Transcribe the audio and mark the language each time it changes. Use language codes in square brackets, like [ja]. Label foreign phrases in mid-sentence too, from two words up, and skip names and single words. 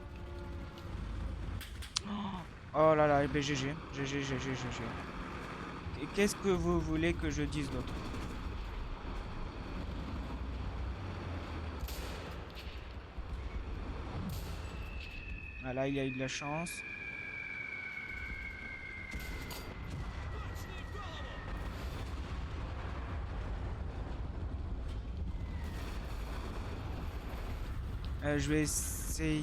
[fr] Oh là là, eh ben GG, GG, GG, GG. Et qu'est-ce que vous voulez que je dise d'autre? Ah là, il a eu de la chance. [ru] Точный в голову! [fr] Je vais essayer.